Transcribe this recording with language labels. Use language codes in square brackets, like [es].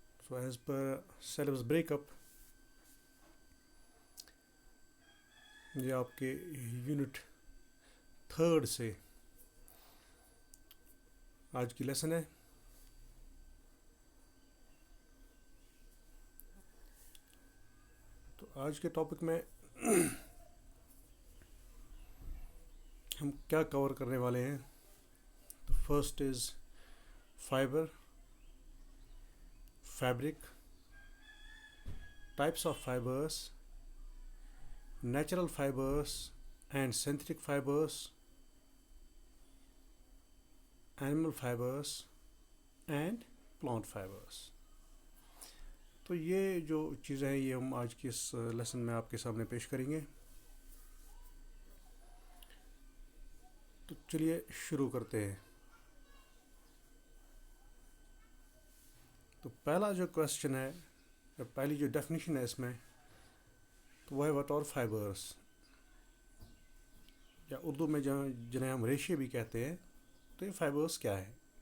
[en] So as per syllabus breakup, [hi] ये आपके unit 3rd से आज की लेसन है। तो आज के टॉपिक में हम क्या कवर करने वाले हैं। [en] तो first is fabric, types of fibers, natural fibers and synthetic fibers, animal fibers and plant fibers. [hi] तो ये जो चीज़ें हैं ये हम आज की इस लेसन में आपके सामने पेश करेंगे। तो चलिए शुरू करते हैं। तो पहला जो क्वेश्चन है या पहली जो डेफिनेशन है इसमें तो वह है [en] what are fibers, [hi] या उर्दू में जिन्हें हम रेशे भी कहते हैं। तो ये फाइबर्स क्या है?